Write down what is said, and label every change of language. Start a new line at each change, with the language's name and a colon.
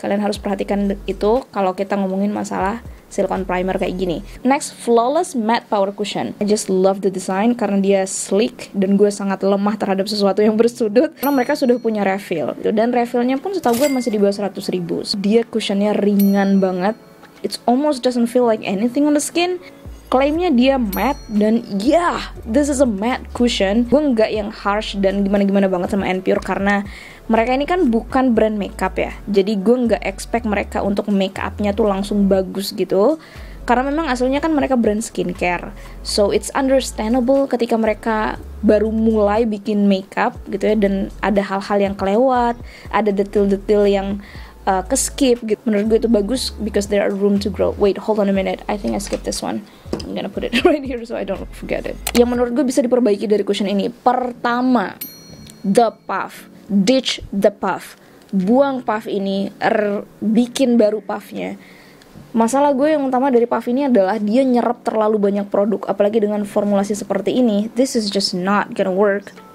Indonesian: Kalian harus perhatikan itu kalau kita ngomongin masalah silicone primer kayak gini. Next, Flawless Matte Power Cushion.
English: I just love the design
Indonesian: karena dia sleek dan gue sangat lemah terhadap sesuatu yang bersudut. Karena mereka sudah punya refill dan refillnya pun setahu gue masih di bawah 100.000. Dia cushionnya ringan banget.
English: It almost doesn't feel like anything on the skin.
Indonesian: Klaimnya dia matte dan
English: this is a matte cushion.
Indonesian: Gue nggak yang harsh dan gimana-gimana banget sama NPure karena mereka ini kan bukan brand makeup ya. Jadi gue nggak expect mereka untuk make upnya tuh langsung bagus gitu. Karena memang aslinya kan mereka brand skincare.
English: So it's understandable
Indonesian: ketika mereka baru mulai bikin makeup gitu ya, dan ada hal-hal yang kelewat, ada detail-detail yang ke-skip gitu. Menurut gue itu bagus
English: because there are room to grow. Wait, hold on a minute. I think I skipped this one. I'm gonna put it right here so I don't forget it.
Indonesian: Yang menurut gue bisa diperbaiki dari cushion ini, pertama, the puff.
English: Ditch the puff.
Indonesian: Buang puff ini, bikin baru puffnya. Masalah gue yang utama dari puff ini adalah dia nyerap terlalu banyak produk. Apalagi dengan formulasi seperti ini,
English: this is just not gonna work.